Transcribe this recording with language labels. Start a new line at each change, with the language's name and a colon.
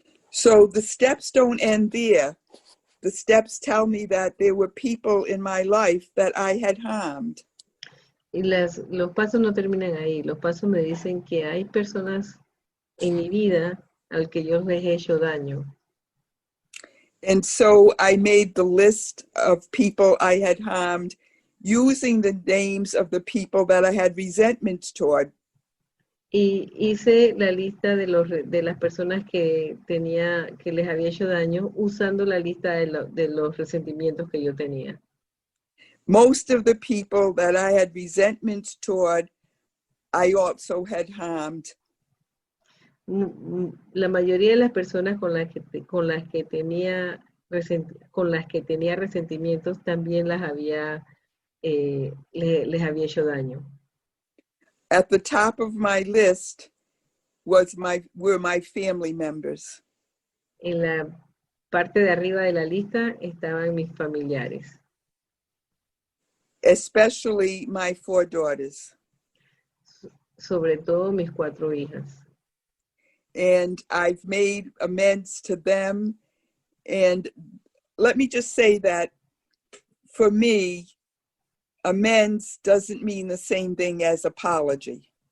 English: So the steps don't end there. The steps tell me that there were people in my life that I had harmed.
Spanish: Y los pasos no terminan ahí. Los pasos me dicen que hay personas en mi vida al que yo les he hecho daño.
English: And so I made the list of people I had harmed using the names of the people that I had resentments toward.
Spanish: Y hice la lista de las personas que les había hecho daño, usando la lista de los resentimientos que yo tenía.
English: Most of the people that I had resentments toward, I also had harmed.
Spanish: La mayoría de las personas con las que tenía resentimientos también les había hecho daño.
English: At the top of my list were my family members.
Spanish: En la parte de arriba de la lista estaban mis familiares.
English: Especially my 4 daughters.
Spanish: Sobre todo mis 4 hijas.
English: And I've made amends to them. And let me just say that for me, amends doesn't mean the same thing as apology.